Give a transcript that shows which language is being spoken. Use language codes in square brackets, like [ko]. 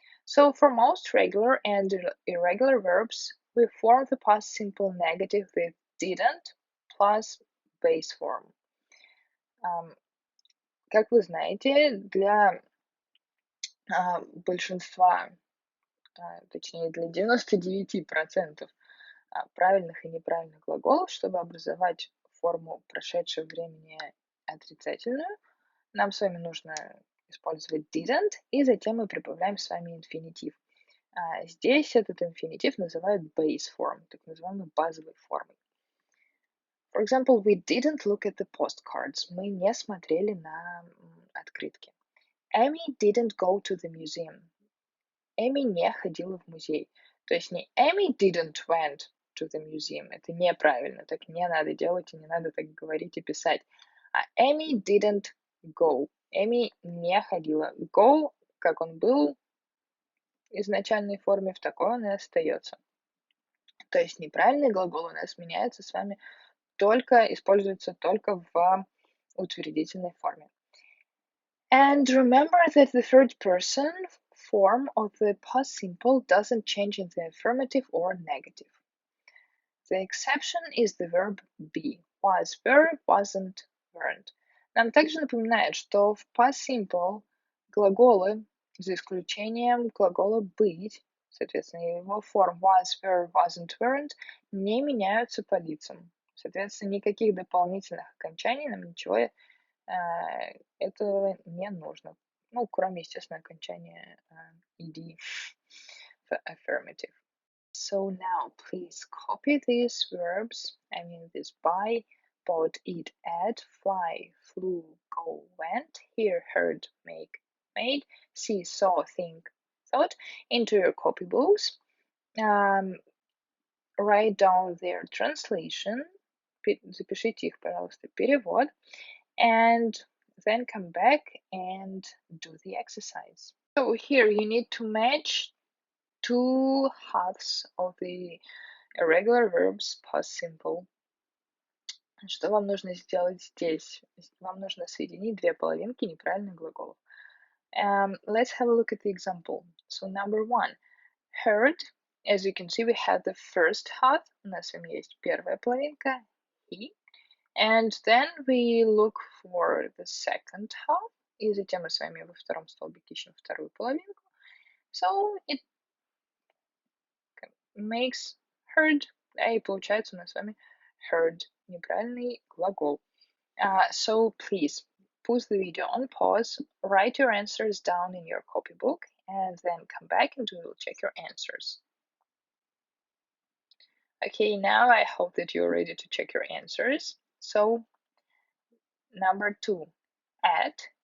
[en] So for most regular and irregular verbs, we form the past simple negative with didn't plus base form. [ru] Как вы знаете, для большинства, точнее для 99% правильных и неправильных глаголов, чтобы образовать форму прошедшего времени отрицательную, нам с вами нужно использовать didn't, и затем мы прибавляем с вами инфинитив. Здесь этот инфинитив называют base form, так называемой базовой формой. [en] For example, we didn't look at the postcards. [ru] Мы не смотрели на открытки. [en] Amy didn't go to the museum. [ru] Эми не ходила в музей. То есть не [en] Amy didn't went to the museum. [ru] Это неправильно. Так не надо делать и не надо так говорить и писать. А [en] Amy didn't go. [ru] Эми не ходила. Go, как он был в изначальной форме, в такой он и остается. То есть неправильный глагол у нас меняется с вами используется только в утвердительной форме. [en] And remember that the third person form of the past simple doesn't change in the affirmative or negative. The exception is the verb be. Was, were, wasn't, weren't. [ru] Нам также напоминает, что в past simple глаголы, за исключением глагола быть, соответственно, его форм was, were, wasn't, weren't, не меняются по лицам. Соответственно, никаких дополнительных окончаний нам ничего этого не нужно. Ну, кроме, естественно, окончания ed в affirmative. [en] So now please copy these verbs, this buy, bought, eat, ate, fly, flew, go, went, hear, heard, make, made, see, saw, think, thought, into your copybooks. Write down their translation, [ru] запишите их, пожалуйста, перевод, [en] and then come back and do the exercise. So here you need to match two halves of the irregular verbs past simple. [ru] Что вам нужно сделать здесь? Вам нужно соединить две половинки неправильных глаголов. [en] Let's have a look at the example. So number one, heard. As you can see, we have the first half. [ru] У нас с вами есть первая половинка, he. [en] And then we look for the second half. [ru] И затем мы с вами во втором столбике ищем вторую половинку. [en] So it makes heard. [ru] И получается у нас с вами heard. Неправильный глагол. [en] So please pause the video on pause, write your answers down in your copybook, and then come back and we will check your answers. Okay, now I hope that you're ready to check your answers. So, number 2, at.